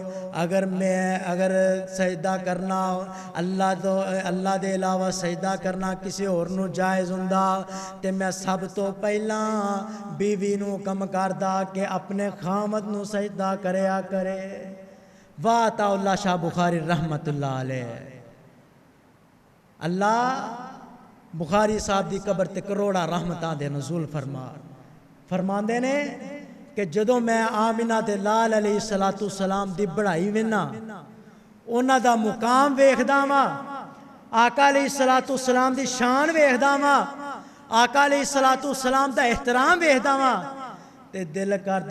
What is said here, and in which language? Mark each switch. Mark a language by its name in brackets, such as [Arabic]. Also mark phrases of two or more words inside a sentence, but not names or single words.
[Punjabi] اگر سجدہ کرنا اللہ دے علاوہ سجدہ کرنا کسے ہور نوں جائز ہندا تے میں سب توں پہلا بیوی نوں کم کردا کہ اپنے خامد نوں سجدہ کریا کرے واہ تاؤللہ شاہ بخاری [Arabic] رحمة الله عليه [Punjabi] اللہ بخاری صاحب دی قبر تے کروڑاں رحمتاں دے نزول فرماندے نے کہ جدوں میں آمنہ تے لال [Arabic] عليه الصلاة والسلام [Punjabi] دی بڑھائی ویناں انہاں دا مقام ویکھدا واں آقا [Arabic] عليه الصلاة والسلام [Punjabi] دی شان ویکھدا واں آقا [Arabic] عليه الصلاة والسلام [Punjabi] دا احترام ویکھدا واں تے دل کردا